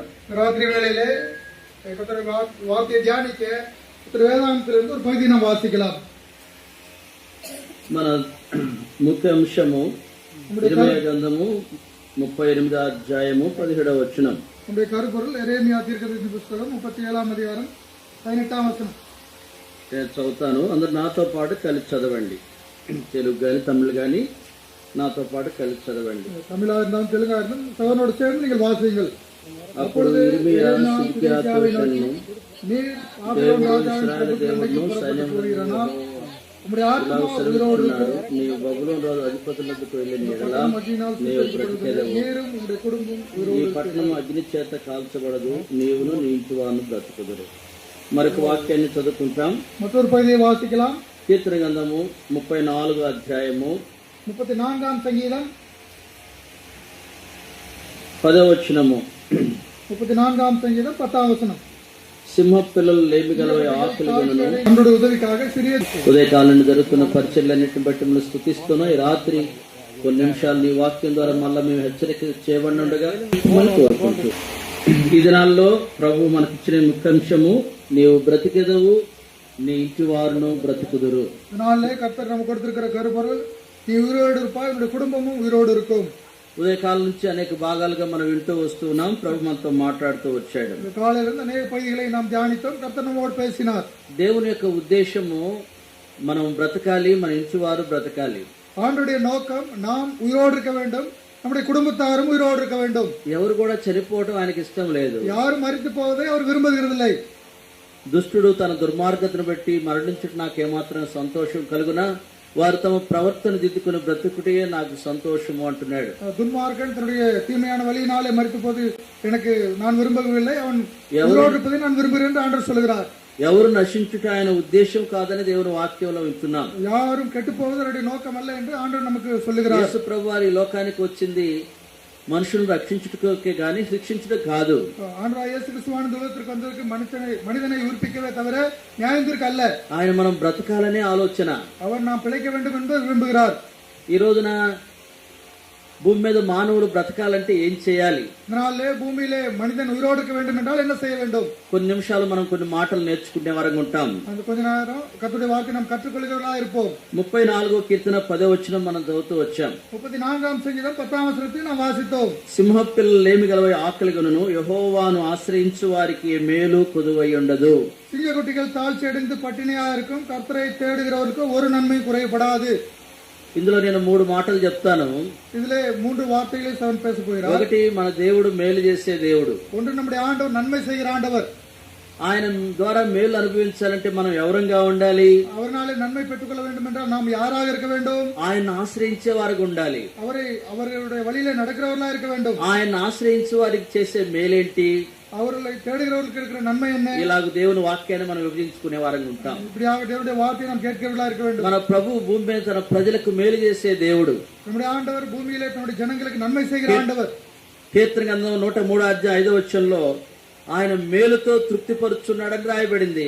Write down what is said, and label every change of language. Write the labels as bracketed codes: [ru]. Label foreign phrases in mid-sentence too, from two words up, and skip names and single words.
[ta] ராத்திரி வேளையிலே கர்த்தருடைய வார்த்தையை தியானிக்க வேதாந்தத்திலிருந்து ஒரு பகுதி நாம் வாசிக்கலாம். [te] మన ముఖ్య అంశము ఇర్మియా గ్రంథము 38వ అధ్యాయము 17వ వచనం. [ta] நம்முடைய கருப்பொருள் எரேமியா தீர்க்கதரிசி புத்தகம் [te] 37వ అధ్యాయం 18వ వచనం. నేను చదువుతాను, అందరు నాతో పాటు కలిసి చదవండి. తెలుగు కానీ తమిళ్ కానీ నాతో పాటు కలిసి చదవండి. தமிழா இருந்தாலும் தெலுங்கா இருந்தாலும் சகோதரனோடு சேர்ந்து நீங்கள் வாசியுங்கள். అప్పుడు ఇర్మియా సిద్కియా తోషను దేవుడు ఇశ్రాయేలు దేవుడును సైన్యములను నీవు బబులోను రాజు అధిపతులకు వెళ్ళిన ఎడల నీవు బ్రతికెదవు. ఈ పట్టణం అగ్ని చేత కాల్చబడదు, నీవును నీ ఇంటి వారిని బ్రతుకుదురు. మరొక వాక్యాన్ని చదువుకుంటాం. [ta] మற்றொரு பகுதியை வாசிக்கலாம். [te] కీర్తన గ్రంథము 34వ అధ్యాయము 34వ సంగీతం 10వ వచనము. 34వ సంగీతం 10వ వచనం. సింహ పిల్లలు లేమి గలవై ఆకులు [ta] நம்முடைய உதவிக்காக சிறிய [te] ఉదయకాలం జరుగుతున్న పరిచర్లన్నింటిని బట్టి మనం స్తుతిస్తున్నా. ఈ రాత్రి కొన్ని నిమిషాలు నీ వాక్యం ద్వారా మళ్ళా మేము హెచ్చరిక చేయబడి ఉండగా మనం కోరుకుంటూ ఈ దినాల్లో ప్రభు మనకిచ్చిన ముఖ్యాంశము నీవు బ్రతికెదవు, నీ ఇంటి వారును బ్రతుకుదురు. [ta] இதனாலே கர்த்தர் நமக்கு கொடுத்திருக்கிற கருப்பொருள் நீ உயிரோடு இருப்பாய், உன்னுடைய குடும்பமும் உயிரோடு இருக்கும். [te] ఉదయకాలం నుంచి అనేక భాగాలుగా మనం వింటూ వస్తున్నాం. ప్రభు మనతో మాట్లాడుతూ వచ్చాడు. [ta] காலையிலிருந்து அநேக பகுதிகளை நாம் தியானித்தோம். கர்த்தர் நம்மோடு பேசினார். [te] దేవుని యొక్క ఉద్దేశము మనం బ్రతకాలి, మన ఇంటి వారు బ్రతకాలి. [ta] ஆண்டவருடைய நோக்கம் நாம் உயிரோடு இருக்க வேண்டும், நம்முடைய குடும்பத்தாரும் உயிரோடு இருக்க வேண்டும். [te] ఎవరు కూడా చనిపోవడం ఆయనకి ఇష్టం లేదు. [ta] யாரும் மரித்து போவதை அவர் விரும்புகிறதில்லை. [te] దుష్టుడు తన దుర్మార్గతను బట్టి మరణించుట నాకేమాత్రం సంతోషం కలుగునా, వారు తమ ప్రవర్తన దిద్దుకుని బ్రతుకుటే నాకు సంతోషము అంటున్నాడు. [ta] துன்மார்க்கன் தன்னுடைய தீமையான வழியினாலே மரித்து போது எனக்கு நான் விரும்பவில்லை, அவன் உயிரோடு இருப்பதை நான் விரும்புகிறேன் என்று ஆண்டவர் சொல்கிறார். [te] ఎవరు నశించుట ఆయన ఉద్దేశం కాదని దేవుని వాక్యంలో వింటున్నాం. [ta] யாரும் கெட்டு போவது அவருடைய நோக்கம் அல்ல என்று ஆண்டவர் நமக்கு சொல்லுகிறார். [te] యేసు ప్రభు వారి లోకానికి వచ్చింది మనుషులను రక్షించుటకే గాని శిక్షించుట కాదు. [ta] ஆண்டவர் இயேசு கிறிஸ்துவானது உலகத்திற்கு வந்ததற்கு மனிதனை உயிர்ப்பிக்கவே தவிர நியாயத்திற்கு அல்ல. [te] ఆయన మనం బ్రతకాలనే ఆలోచన. [ta] அவர் நாம் பிழைக்க வேண்டும் என்று விரும்புகிறார். [te] ఈ రోజున భూమి మీద మానవుడు బ్రతకాలంటే ఏం చేయాలి? [ta] இதனாலே பூமியிலே மனிதன் உயிரோடு இருக்க வேண்டும் என்றால் என்ன செய்ய வேண்டும்? [te] కొన్ని నిమిషాలు మనం కొన్ని మాటలు నేర్చుకునే వారంగా ఉంటాం. [ta] அந்த கொஞ்ச நேரம் கர்த்தருடைய வார்த்தை நாம் கற்றுக்கொள்கிறவர்களாக இருப்போம். [te] 34వ కీర్తన 10వ వచనం మనం చదువుతూ వచ్చాం. 34వ సంగీతం 10వ [ta] வசனத்தை நாம் வாசித்தோம். [te] సింహ పిల్లలు లేమి గలవై ఆకలిగొనును, యెహోవాను ఆశ్రయించు వారికి మేలు కొదువై ఉండదు. [ta] சிங்கக்குட்டிகள் தாழ்ச்சி அடைந்து பட்டினியா இருக்கும், கர்த்தரை தேடுகிறவர்களுக்கு ஒரு நன்மை குறைபடாது. [te] ఇందులో నేను 3 మాటలు చెప్తాను. [ta] இதிலே 3 வார்த்தைகளை அவன் பேச போகிறார். [te] ఒకటి, మన దేవుడు మేలు చేసే దేవుడు. [ta] ஒன்று, நம்முடைய ஆண்டவர் நன்மை செய்கிற ஆண்டவர். [te] ఆయన ద్వారా మేలు అనుభవించాలంటే మనం ఎవరంగా ఉండాలి? [ta] அவராலே நன்மை பெற்றுக்கொள்ள வேண்டும் என்றால் நாம் யாராக இருக்க வேண்டும்? [te] ఆయన ఆశ్రయించే వారికి ఉండాలి. [ta] அவருடைய வழியிலே நடக்கிறவர்களாக இருக்க வேண்டும். [te] ఆయన ఆశ్రయించే వారికి చేసే మేలేంటి? [ta] அவர்களை தேடுகிறவர்களுக்கு இருக்கிற நன்மை என்ன? [te] ఇలాగ దేవుని వాక్యాన్ని మనం విభజించుకునే వారంగా ఉంటాం. [ta] இப்படியாக தேவனுடைய வார்த்தையை நாம் கேட்கிறவர்களாக இருக்க வேண்டும். [te] మన ప్రభు భూమి మీద తన ప్రజలకు మేలు చేసే దేవుడు. [ta] நம்முடைய ஆண்டவர் பூமியிலே தன்னுடைய ஜனங்களுக்கு நன்மை செய்கிற ஆண்டவர். [te] కీర్తన గ్రంథం 103వ అధ్యాయం 5వ వచనంలో ఆయన మేలుతో తృప్తిపరుచున్నాడని రాయబడింది.